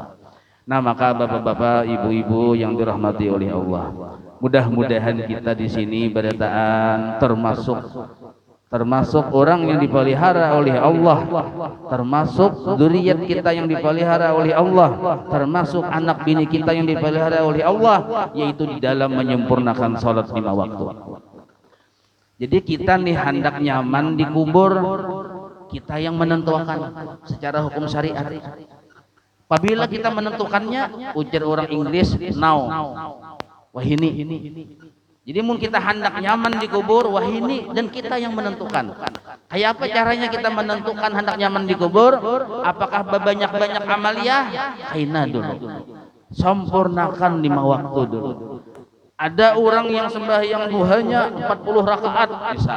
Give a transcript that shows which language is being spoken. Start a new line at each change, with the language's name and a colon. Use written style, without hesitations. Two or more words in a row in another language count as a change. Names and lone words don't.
Indonesian: Nah maka bapak-bapak, ibu-ibu yang dirahmati oleh Allah, mudah-mudahan kita di sini berataan termasuk termasuk orang yang dipelihara oleh Allah, termasuk zuriat kita yang dipelihara oleh Allah, termasuk anak bini kita yang dipelihara oleh Allah, yaitu di dalam menyempurnakan salat 5 waktu.
Banjar: Jadi kita nih hendak nyaman di kubur, kita yang menentukan secara hukum syariat.
Indonesian: Apabila kita menentukannya, ujar orang Inggris now,
Banjar: wahini. Jadi mun kita hendak nyaman di kubur, wahini,
Indonesian: dan kita yang menentukan.
Banjar: Kayak apa caranya kita menentukan hendak nyaman di kubur?
Indonesian: Apakah banyak-banyak amaliyah?
Banjar: Kaina dulu.
Indonesian: Sempurnakan 5 waktu dulu. Ada orang yang sembahyang duhanya 40 rakaat misal.